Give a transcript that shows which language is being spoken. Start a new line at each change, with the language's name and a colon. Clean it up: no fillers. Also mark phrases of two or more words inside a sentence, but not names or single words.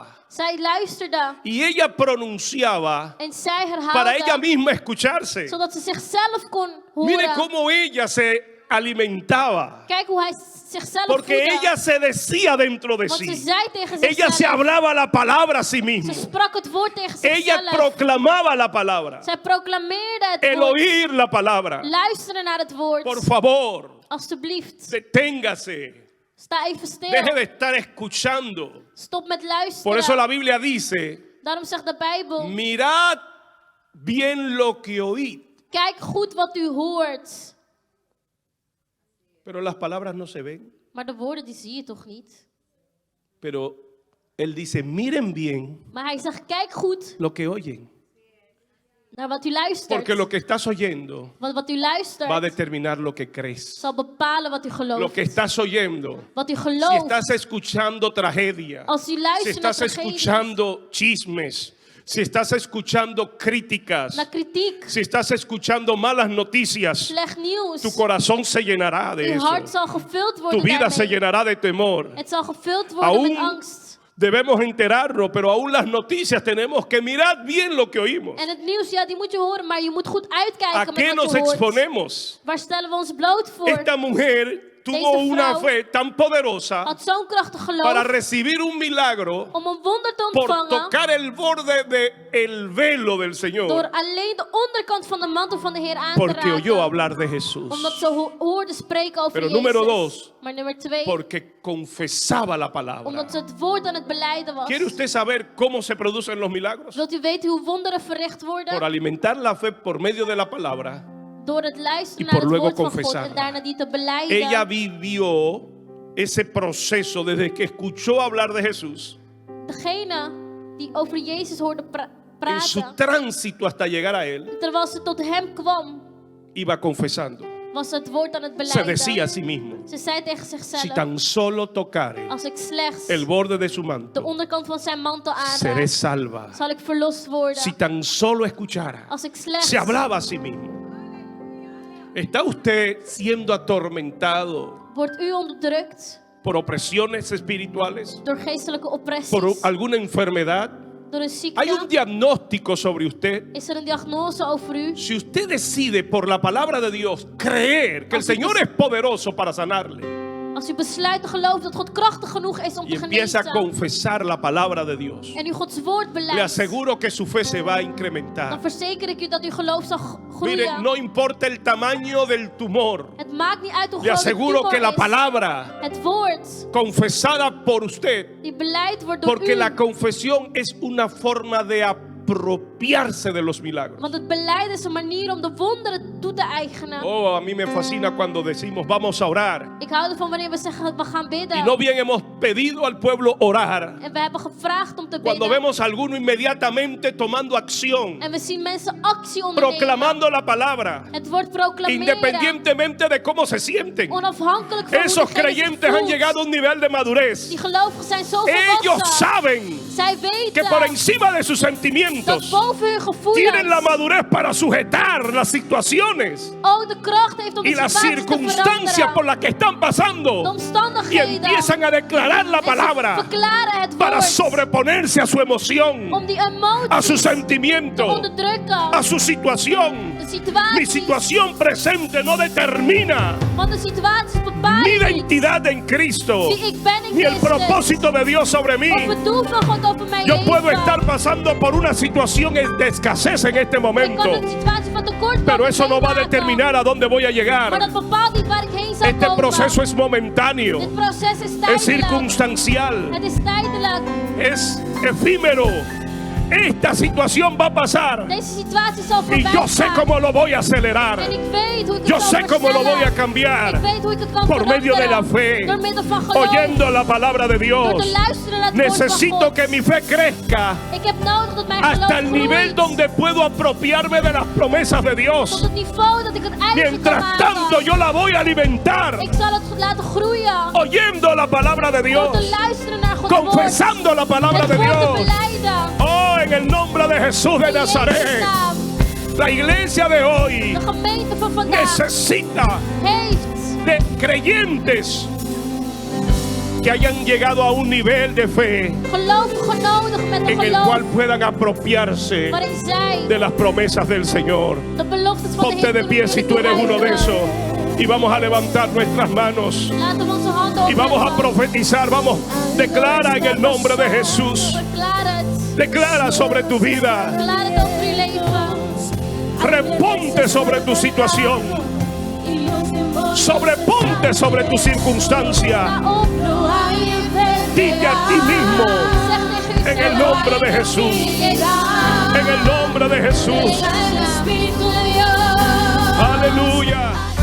Dutch: Zij luisterde
Spanish: y ella pronunciaba
Dutch: en zij
Spanish: para ella
Dutch: herhaalde,
Spanish: misma escucharse.
Dutch: zodat ze zichzelf kon
Spanish: Mire
Dutch: horen.
Spanish: cómo ella se alimentaba.
Dutch: Kijk hoe hij zichzelf
Spanish: Porque
Dutch: voedde.
Spanish: ella se decía dentro de
Dutch: Want ze
Spanish: sí.
Dutch: zei tegen
Spanish: Ella se
Dutch: zichzelf.
Spanish: hablaba la palabra a sí misma.
Dutch: Ze sprak het woord tegen
Spanish: Ella
Dutch: zichzelf.
Spanish: proclamaba la palabra.
Dutch: Zij proclameerde het
Spanish: El
Dutch: woord.
Spanish: oír la palabra.
Dutch: Luisteren naar het woord.
Spanish: Por favor,
Dutch: Alsjeblieft.
Spanish: deténgase.
Dutch: Sta even stil.
Spanish: Deje de estar escuchando.
Dutch: Stop met luisteren.
Spanish: Por eso la Biblia dice,
Dutch: Daarom zegt de Bijbel.
Spanish: mirad bien lo que oíd.
Dutch: Kijk goed wat u hoort.
Spanish: Pero las palabras no se ven.
Dutch: Maar de woorden die zie je toch niet?
Spanish: Pero él dice, miren bien
Dutch: Maar hij zegt, kijk goed
Spanish: lo que oyen.
Dutch: naar wat u luistert.
Spanish: Porque lo que estás oyendo
Dutch: Want wat u luistert
Spanish: va a determinar lo que crees.
Dutch: zal bepalen wat u gelooft.
Spanish: Lo que estás oyendo,
Dutch: Wat u
Spanish: si
Dutch: gelooft.
Spanish: estás escuchando tragedia,
Dutch: Als u
Spanish: si
Dutch: luistert naar
Spanish: estás
Dutch: tragedies,
Spanish: escuchando chismes, si estás escuchando críticas,
Dutch: naar kritiek,
Spanish: si estás escuchando malas noticias,
Dutch: slecht nieuws.
Spanish: tu corazón se llenará de
Dutch: Uw hart
Spanish: eso.
Dutch: zal gevuld
Spanish: Tu
Dutch: worden
Spanish: vida se
Dutch: daarmee.
Spanish: llenará de temor.
Dutch: Het zal gevuld worden
Spanish: Aún
Dutch: met angst.
Spanish: debemos enterarnos, pero aún las noticias tenemos que mirar bien lo que oímos.
Dutch: En het nieuws, ja, die moet je horen, maar je moet goed
Spanish: ¿A
Dutch: uitkijken
Spanish: qué
Dutch: met
Spanish: nos
Dutch: wat je hoort.
Spanish: exponemos?
Dutch: Waar stellen we ons bloot voor?
Spanish: Esta mujer tuvo
Dutch: Deze
Spanish: una
Dutch: vrouw
Spanish: fe tan poderosa
Dutch: Had zo'n krachtig
Spanish: para
Dutch: geloof
Spanish: recibir un milagro
Dutch: om een wonder te
Spanish: por
Dutch: ontvangen
Spanish: tocar el borde del velo del
Dutch: door
Spanish: Señor,
Dutch: alleen de onderkant van de mantel van de Heer aan te
Spanish: porque oyó
Dutch: raken.
Spanish: hablar de Jesús,
Dutch: Omdat ze hoorde spreken over
Spanish: Pero
Dutch: Jezus.
Spanish: número dos,
Dutch: Maar nummer 2,
Spanish: porque confesaba la palabra.
Dutch: omdat ze het woord aan het beleiden was.
Spanish: ¿Quiere usted saber cómo se producen los milagros?
Dutch: Wilt u weten hoe wonderen verricht worden?
Spanish: Por alimentar la fe por medio de la palabra.
Dutch: Door het luisteren
Spanish: Y
Dutch: naar
Spanish: por
Dutch: het
Spanish: luego
Dutch: woord van God
Spanish: confesarla.
Dutch: en daarna die te beleiden.
Spanish: Ella vivió ese proceso desde que escuchó hablar de Jesús,
Dutch: Degene die over Jezus hoorde
Spanish: en su
Dutch: praten,
Spanish: tránsito hasta llegar a él,
Dutch: terwijl ze tot hem kwam,
Spanish: iba confesando.
Dutch: was ze het woord aan het
Spanish: Se
Dutch: beleiden.
Spanish: decía a sí mismo,
Dutch: Ze zei tegen
Spanish: si
Dutch: zichzelf,
Spanish: tan solo tocare
Dutch: als ik slechts
Spanish: el borde de su
Dutch: de
Spanish: manto,
Dutch: onderkant van zijn mantel
Spanish: seré
Dutch: aanraak,
Spanish: salva.
Dutch: zal ik verlost worden.
Spanish: Si tan solo escuchara,
Dutch: Als ik slechts...
Spanish: se hablaba a sí mismo. ¿Está usted siendo atormentado
Dutch: Wordt u onderdrukt
Spanish: por opresiones espirituales?
Dutch: door geestelijke oppressies,
Spanish: ¿Por alguna enfermedad?
Dutch: door een ziekte?
Spanish: ¿Hay un diagnóstico sobre usted?
Dutch: Is er een diagnose over u?
Spanish: Si usted decide por la palabra de Dios creer que el Señor es poderoso para sanarle
Dutch: Als u besluit te geloven dat God krachtig genoeg is om
Spanish: y
Dutch: te
Spanish: empieza a
Dutch: genezen
Spanish: confesar la palabra de Dios,
Dutch: en u Gods woord
Spanish: le
Dutch: beleidt,
Spanish: aseguro que su fe se va a
Dutch: dan
Spanish: incrementar.
Dutch: verzeker ik u dat uw geloof zal
Spanish: Mire,
Dutch: groeien.
Spanish: no importa el tamaño del tumor,
Dutch: Het maakt niet uit hoe
Spanish: le
Dutch: groot
Spanish: de
Dutch: aseguro que la
Spanish: tumor
Dutch: is.
Spanish: palabra
Dutch: Het woord
Spanish: confesada por usted,
Dutch: die beleid wordt door
Spanish: porque
Dutch: u.
Spanish: la confesión es una forma de apropiarse de los milagros.
Dutch: Want het beleid is een manier om de wonderen toe te eigenen.
Spanish: Oh, a mí me fascina cuando decimos vamos a orar.
Dutch: Ik hou ervan wanneer we zeggen we gaan bidden.
Spanish: Y no bien hemos pedido al pueblo orar.
Dutch: En we hebben gevraagd om te
Spanish: Cuando
Dutch: bidden.
Spanish: vemos a alguno inmediatamente tomando acción,
Dutch: En we zien mensen actie ondernemen.
Spanish: proclamando la palabra,
Dutch: Het woord proclameren.
Spanish: independientemente de cómo se sienten.
Dutch: Onafhankelijk van
Spanish: Esos
Dutch: hoe degene zich
Spanish: creyentes han
Dutch: voelt.
Spanish: llegado a un nivel de madurez.
Dutch: Die gelovigen zijn zo
Spanish: Ellos
Dutch: volwassen.
Spanish: saben
Dutch: Zij
Spanish: que
Dutch: weten
Spanish: por encima de sus
Dutch: dat
Spanish: sentimientos
Dutch: boven hun
Spanish: tienen la
Dutch: gevoelens
Spanish: madurez para sujetar las situaciones
Dutch: ook de kracht heeft om
Spanish: y
Dutch: de
Spanish: las
Dutch: situaties te
Spanish: circunstancias
Dutch: veranderen.
Spanish: por las que están
Dutch: De
Spanish: pasando y
Dutch: omstandigheden.
Spanish: empiezan a declarar la
Dutch: En ze
Spanish: palabra
Dutch: verklaren het
Spanish: para
Dutch: woord.
Spanish: sobreponerse a su emoción,
Dutch: Om die emoties
Spanish: a su
Dutch: te
Spanish: sentimiento,
Dutch: onderdrukken.
Spanish: a su situación.
Dutch: De
Spanish: Mi
Dutch: situaties.
Spanish: situación presente no determina
Dutch: Want de situaties bepalen
Spanish: mi
Dutch: niet
Spanish: identidad en Cristo,
Dutch: wie ik ben in
Spanish: ni el
Dutch: Christus.
Spanish: propósito de Dios sobre mí.
Dutch: Of het doel van God over mijn
Spanish: Yo
Dutch: leven.
Spanish: puedo estar pasando por una situación de escasez en este
Dutch: Ik
Spanish: momento,
Dutch: kan een situatie van tekort
Spanish: pero eso no va a determinar a dónde voy a
Dutch: Maar
Spanish: llegar.
Dutch: dat bepaalt niet waar ik heen zal
Spanish: Este
Dutch: komen.
Spanish: proceso es momentáneo,
Dutch: Dit proces is
Spanish: es
Dutch: tijdelijk.
Spanish: circunstancial,
Dutch: Het is tijdelijk.
Spanish: es efímero. Esta situación va a pasar
Dutch: Deze situatie zal
Spanish: y
Dutch: voorbij
Spanish: yo sé
Dutch: gaan.
Spanish: cómo lo voy a acelerar.
Dutch: En ik weet hoe ik het
Spanish: Yo
Dutch: zal
Spanish: sé cómo lo voy a
Dutch: versnellen.
Spanish: cambiar
Dutch: Ik weet hoe ik het kan
Spanish: por medio de la
Dutch: veranderen.
Spanish: fe,
Dutch: Door middel van geloof.
Spanish: oyendo la palabra de
Dutch: Door
Spanish: Dios.
Dutch: te luisteren naar het woord van
Spanish: Necesito
Dutch: God.
Spanish: que mi fe crezca
Dutch: Ik heb nodig dat mijn
Spanish: hasta
Dutch: geloof
Spanish: el nivel
Dutch: groeit.
Spanish: donde puedo apropiarme de las promesas de
Dutch: Tot
Spanish: Dios.
Dutch: het niveau dat ik het eigen kan
Spanish: Mientras tanto
Dutch: maken.
Spanish: yo la voy a alimentar,
Dutch: Ik zal het laten groeien.
Spanish: oyendo la palabra de
Dutch: Door
Spanish: Dios,
Dutch: te luisteren naar Gods woord.
Spanish: confesando la palabra
Dutch: Het
Spanish: de
Dutch: woord te
Spanish: Dios.
Dutch: beleiden.
Spanish: Oh, en el nombre de Jesús de
Dutch: In Jezus'
Spanish: Nazaret,
Dutch: naam.
Spanish: la iglesia de hoy
Dutch: De gemeente van vandaag
Spanish: necesita
Dutch: heeft
Spanish: de creyentes que hayan llegado a un nivel de fe
Dutch: gelovigen nodig met een
Spanish: en el cual
Dutch: geloof
Spanish: puedan apropiarse
Dutch: waarin zij
Spanish: de las promesas del Señor.
Dutch: de beloftes van de
Spanish: Ponte
Dutch: Heer
Spanish: de pie si tú eres uno de esos. Y vamos a levantar nuestras manos.
Dutch: Laten we onze handen
Spanish: Y vamos a
Dutch: opheffen.
Spanish: profetizar. Vamos, declara en el nombre de Jesús.
Dutch: Verklaar het.
Spanish: Declara sobre tu vida.
Dutch: Verklaar het over je leven.
Spanish: Reponte sobre tu situación. Sobreponte sobre tu circunstancia.
Dutch: Sta op.
Spanish: Dite a ti mismo.
Dutch: Zeg tegen
Spanish: En el nombre de Jesús. En el nombre de Jesús. Aleluya.